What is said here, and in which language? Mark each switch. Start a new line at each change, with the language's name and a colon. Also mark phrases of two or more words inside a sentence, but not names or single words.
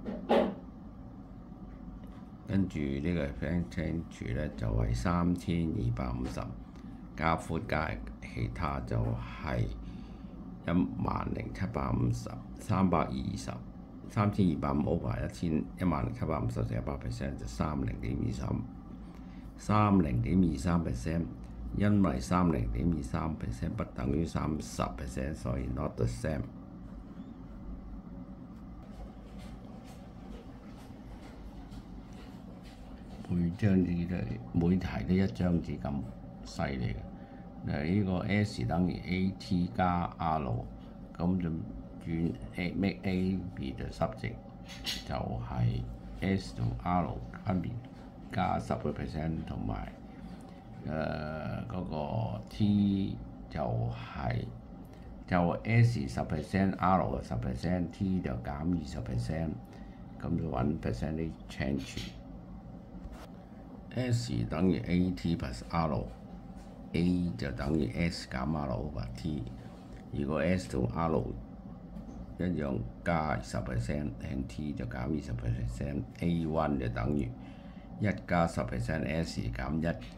Cantonese: 跟住呢個 percentage 咧就係3250，加闊加其他就係10750，320，3250 over 10750乘100%就30.23%，因為30.23% 不等於30%，所以
English: not the same。
Cantonese: 每題都1張紙咁犀利嘅。呢個 S 等於 AT 加 R， 咁就轉 make
English: A be the subject，
Cantonese: 就係 S 同 R 分別加10% 同埋嗰個 T 就係就 S 10%， R 10%， T 就減20%，咁就揾
English: percentage change。
Cantonese: S 等於 AT plus R。 A 就等於 S 減 R over T。如果 S 同 R 一樣加10%， T 就減20%。A1 就等於1加10% S 減1